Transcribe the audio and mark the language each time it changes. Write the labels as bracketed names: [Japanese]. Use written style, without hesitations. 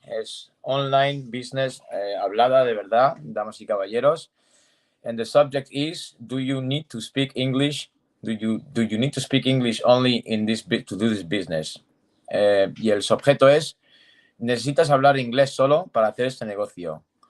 [Spanish] Es [English] online business [Spanish] hablada de verdad, damas y caballeros. [English] And the subject is: do you need to speak English? Do you need to speak English only in this to do this business? [Spanish] Y el sujeto es: necesitas hablar inglés solo para hacer este negocio.